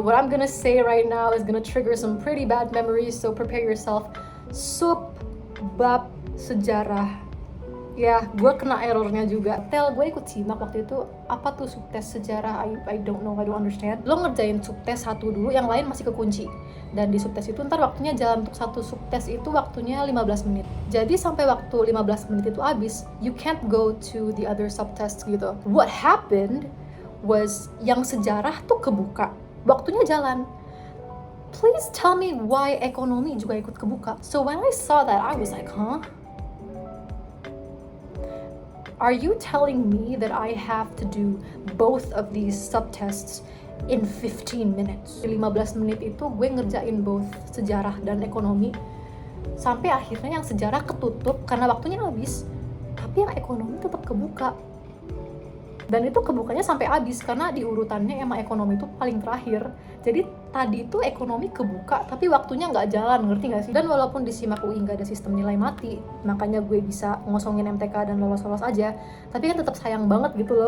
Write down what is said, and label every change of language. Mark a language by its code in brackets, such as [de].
[en] What I'm gonna say right now is gonna trigger some pretty bad memories, so prepare yourself. [id] Sub bab sejarah. Ya, gue kena errornya juga. Tel, gue ikut SIMAK waktu itu. Apa tuh subtes sejarah? [en] I don't know, I don't understand. [id] Lo ngerjain subtes 1 dulu, yang lain masih kekunci. Dan di subtes itu ntar waktunya jalan untuk 1 subtes itu waktunya 15 menit. Jadi sampai waktu 15 menit itu habis, [en] you can't go to the other subtests [id] gitu. [en] What happened was [id] yang sejarah tuh kebuka, waktunya jalan. [en] Please tell me why ekonomi [id] juga ikut kebuka. [en] So when I saw that, I was like, huh? Are you telling me that I have to do both of these subtests in 15 minutes? [id] 15 menit itu gue ngerjain both sejarah dan ekonomi. Sampai akhirnya yang sejarah ketutup karena waktunya habis, tapi yang ekonomi tetap kebuka. Dan itu kebukanya sampai habis karena di urutannya emang ekonomi itu paling terakhir. Jadi tadi itu ekonomi kebuka tapi waktunya nggak jalan, ngerti nggak sih? Dan walaupun di SIMAK UI nggak ada sistem nilai mati, makanya gue bisa ngosongin MTK dan lolos-lolos aja, tapi kan tetap sayang banget gitu loh.